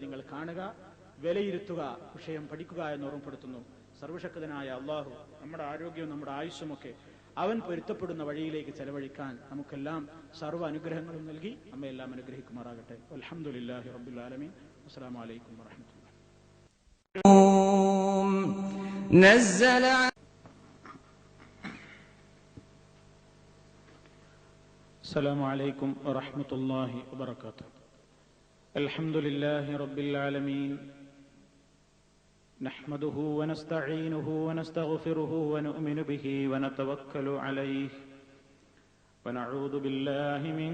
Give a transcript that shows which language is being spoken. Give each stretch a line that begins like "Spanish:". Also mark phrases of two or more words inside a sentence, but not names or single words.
Malayalam: നിങ്ങൾ കാണുക, വിലയിരുത്തുക, വിഷയം പഠിക്കുക എന്ന് ഓർമ്മപ്പെടുത്തുന്നു. സർവശക്തനായ അള്ളാഹു നമ്മുടെ ആരോഗ്യവും നമ്മുടെ ആയുസ്സുമൊക്കെ അവൻ പൊരുത്തപ്പെടുന്ന വഴിയിലേക്ക് ചെലവഴിക്കാൻ നമുക്കെല്ലാം സർവ്വ അനുഗ്രഹങ്ങളും നൽകി നമ്മയെല്ലാം അനുഗ്രഹിക്കുമാറാകട്ടെ.
Arabic: الحمد لله رب العالمين. السلام عليكم ورحمة الله. السلام عليكم ورحمة الله وبركاته. الحمد لله رب العالمين، نحمده ونستعينه ونستغفره ونؤمن به ونتوكل عليه، ونعوذ بالله من